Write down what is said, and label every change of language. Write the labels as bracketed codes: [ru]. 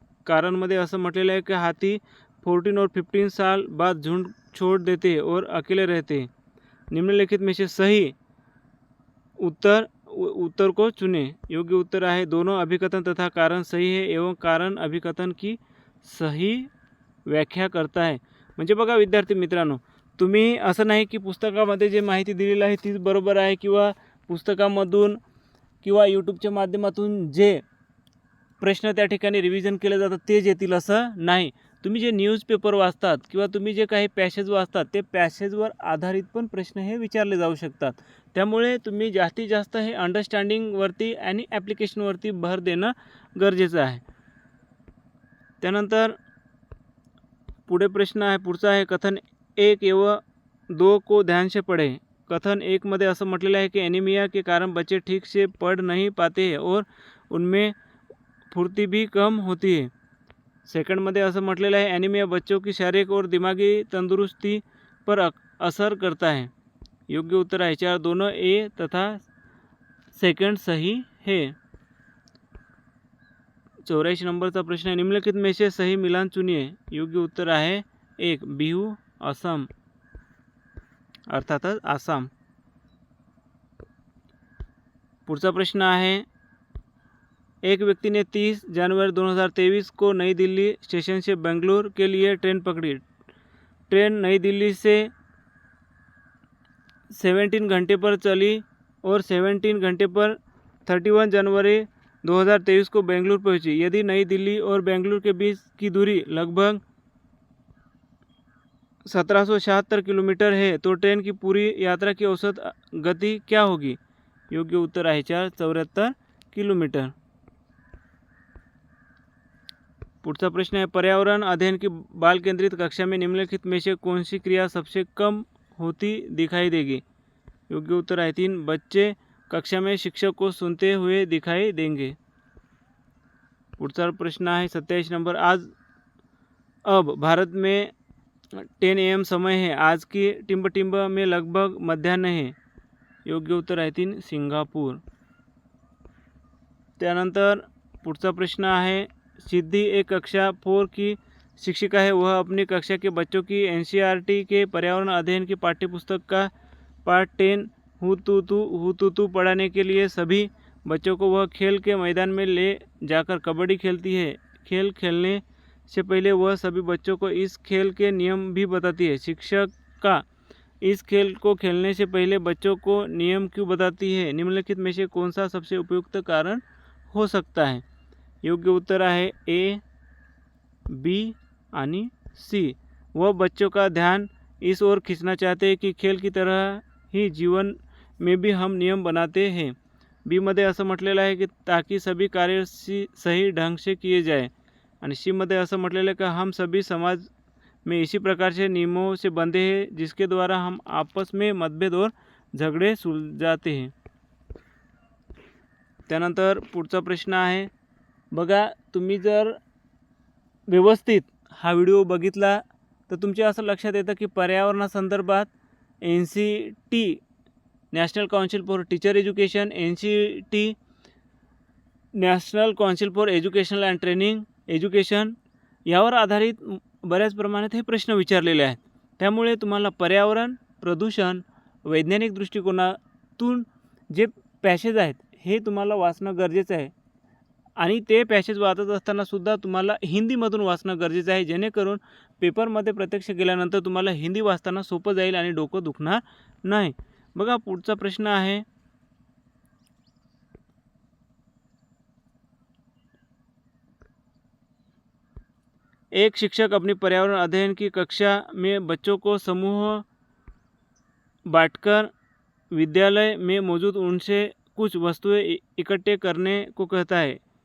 [mr] कारण मध्ये असं म्हटलेलं आहे कि [hi] हाथी 14 और 15 साल बाद झुंड छोड़ देते हैं और अकेले रहते हैं। निम्नलिखित में से सही उत्तर को चुने। [mr] योग्य उत्तर आहे [hi] दोनों अभिकथन तथा कारण सही है एवं कारण अभिकथन की सही व्याख्या करता है। [mr] म्हणजे बघा विद्यार्थी मित्रांनो, तुम्ही असं नाही की पुस्तकामध्ये जे माहिती दिलेली आहे तीच बरोबर आहे किंवा पुस्तकामधून किंवा यूट्यूबच्या माध्यमातून जे प्रश्न त्या ठिकाणी रिव्हिजन केले जातात तेच येतील असं नाही। तुम्ही जे न्यूजपेपर वाचतात किंवा तुम्ही जे काही पॅसेज वाचतात ते पॅसेजवर आधारित पण प्रश्न हे विचारले जाऊ शकतात। त्यामुळे तुम्ही जास्तीत जास्त हे अंडरस्टँडिंगवरती आणि ॲप्लिकेशनवरती भर देणं गरजेचं आहे। त्यानंतर पुढे प्रश्न आहे, पुढचा आहे [hi] कथन 1 एवं 2 को ध्यान से पढ़ें। [mr] कथन 1 मध्ये असं म्हटलेलं आहे की [hi] एनीमिया के कारण बच्चे ठीक से पढ़ नहीं पाते हैं और उनमें फुर्ती भी कम होती है। [mr] सेकंड मध्ये असं म्हटलेलं आहे, [hi] एनीमिया बच्चों की शारीरिक और दिमागी तंदुरुस्ती पर असर करता है। [mr] योग्य उत्तर आहे [hi] 4, दोनों ए तथा सेकंड सही है। 84 नंबरचा प्रश्न है, निम्नलिखित में से सही मिलान चुनिए। [mr] योग्य उत्तर आहे 1, बिहू असम, अर्थातच आसाम। पुढचा प्रश्न आहे, [hi] एक व्यक्ति ने 30 जनवरी 2023 को नई दिल्ली स्टेशन से बेंगलुरु के लिए ट्रेन पकड़ी। ट्रेन नई दिल्ली से 17 घंटे पर चली और 17 घंटे पर 31 जनवरी 2023 को बेंगलुरु पहुंची। यदि नई दिल्ली और बेंगलुरु के बीच की दूरी लगभग 1776 किलोमीटर है तो ट्रेन की पूरी यात्रा की औसत गति क्या होगी? [mr] योग्य उत्तर आहे 474 किलोमीटर। [hi] पुढचा प्रश्न है, पर्यावरण अध्ययन की बाल केंद्रित कक्षा में निम्नलिखित में से कौन सी क्रिया सबसे कम होती दिखाई देगी? योग्य उत्तर है 3, बच्चे कक्षा में शिक्षक को सुनते हुए दिखाई देंगे। पुढचा प्रश्न है 27 नंबर, अब भारत में 10 AM समय है, आज की टिम्ब में लगभग मध्याह्न है। योग्य उत्तर है 3, सिंगापुर। [mr] त्यानंतर पुढचा [hi] प्रश्न है, सिद्धि एक कक्षा 4 की शिक्षिका है, वह अपनी कक्षा के बच्चों की एनसीईआरटी के पर्यावरण अध्ययन की पाठ्यपुस्तक का पार्ट 10 हुतुतु पढ़ाने के लिए सभी बच्चों को वह खेल के मैदान में ले जाकर कबड्डी खेलती है। खेल खेलने से पहले वह सभी बच्चों को इस खेल के नियम भी बताती है। शिक्षक का इस खेल को खेलने से पहले बच्चों को नियम क्यों बताती है? निम्नलिखित में से कौन सा सबसे उपयुक्त कारण हो सकता है? [mr] योग्य उत्तर आहे ए, बी आणि सी। [hi] वह बच्चों का ध्यान इस ओर खींचना चाहते हैं की खेल की तरह ही जीवन में भी हम नियम बनाते हैं। [mr] बी मध्ये असं म्हटलेलं आहे की [hi] ताकि सभी कार्य सही ढंग से किए जाए [mr] आणि सी मध्ये असं म्हटलेलं आहे की [hi] हम सभी समाज में इसी प्रकार से नियमों से बंधे हैं जिसके द्वारा हम आपस में मतभेद और झगड़े सुलझाते हैं। [mr] त्यानंतर पुढचा प्रश्न आहे बघा, तुम्ही जर व्यवस्थित हा व्हिडिओ बघितला तर तुमच्या असं लक्षात येतं की पर्यावरणासंदर्भात NCT national council for teacher education, NCT national council for educational and training education यावर आधारित बऱ्याच प्रमाणात हे प्रश्न विचारलेले आहेत। त्यामुळे तुम्हाला पर्यावरण, प्रदूषण, वैज्ञानिक दृष्टिकोनातून जे पॅसेज आहेत हे तुम्हाला वाचणं गरजेचं आहे आणि ते पॅसेज वाचत असताना सुद्धा तुम्हाला हिंदीमधून वाचणं गरजेचं आहे, जेणेकरून पेपरमध्ये प्रत्यक्ष गेल्यानंतर तुम्हाला हिंदी वाचताना सोपं जाईल आणि डोकं दुखणार नाही। बघा पुढचा प्रश्न आहे, [hi] एक शिक्षक अपनी पर्यावरण अध्ययन की कक्षा में बच्चों को समूह बांटकर विद्यालय में मौजूद उनसे कुछ वस्तुएं इकट्ठे करने को कहता है।